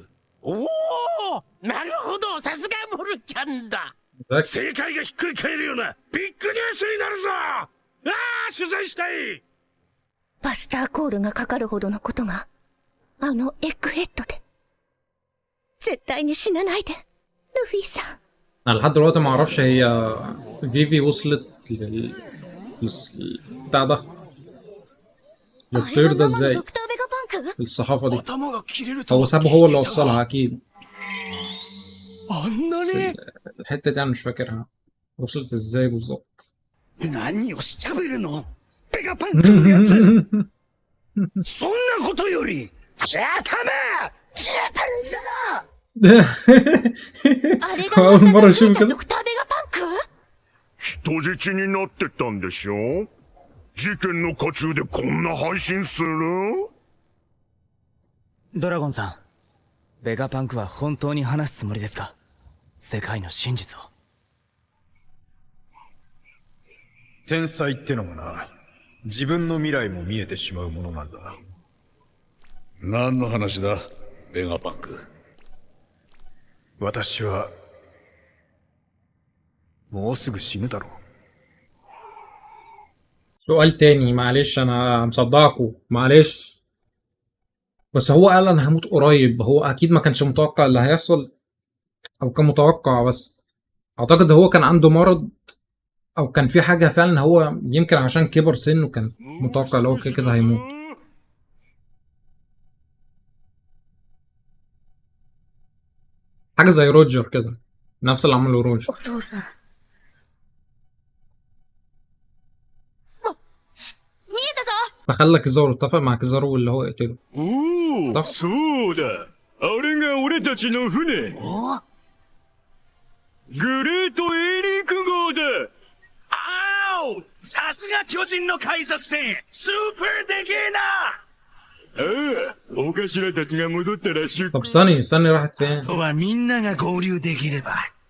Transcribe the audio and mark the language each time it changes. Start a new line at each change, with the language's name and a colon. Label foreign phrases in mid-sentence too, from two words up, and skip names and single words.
Japanese: おお、なるほど、さすがモルちゃんだ。
Arabic: ذكي.
Japanese: 世界がひっくり返るようなビッグニュースになるぞ。ああ、取材したい。バスターコールがかかるほどのことが、あのエッグヘッドで。絶対に死なないで、ルフィさん。
Arabic: انا لحد دلوقتي ما اعرفش هي فيفي وصلت بتاع ده للطير ده ازاي
Japanese: ドクターベガパンク？
Arabic: الصحافة دي.
Japanese: 頭が切れると
Arabic: هو سابه هو اللي وصلها اكيد.
Japanese: あんな
Arabic: بس
Japanese: ね。
Arabic: الحتة دي انا مش فاكرها وصلت ازاي بالظبط.
Japanese: 何をしゃべるの？ベガパンクのやつ。そんなことより、頭消えてるんだな。あれが
Arabic: أول مرة
Japanese: ま
Arabic: أشوف
Japanese: さか
Arabic: كده.
Japanese: ドクターベガパンク？人質になってたんでしょ。事件の渦中でこんな配信する？ドラゴンさん、ベガパンクは本当に話すつもりですか？世界の真実を。天才ってのがな、自分の未来も見えてしまうものなんだ。何の話だ、ベガパンク。私はもうすぐ死ぬだろう。
Arabic: سؤال تاني معلش انا مصدعكوا معلش. بس هو قال انا هموت قريب، هو اكيد ما كانش متوقع اللي هيحصل او كان متوقع، بس اعتقد هو كان عنده مرض او كان في حاجة فعلا، هو يمكن عشان كبر سنه كان متوقع اللي هو كده كده هيموت. حاجة زي روجر كده، نفس اللي عمله روجر.
Japanese: お父さん。見えたぞ。
Arabic: فخلى كيزارو اتفق مع كيزارو اللي هو يقتله.
Japanese: おお、そうだ。あれが俺たちの船。グレートエリーク号だ。あお、さすが巨人の海賊船、スーパーでけえな。ああ、お頭たちが戻ったらしい。
Arabic: طب ساني راحت فين؟
Japanese: とはみんなが合流できれば。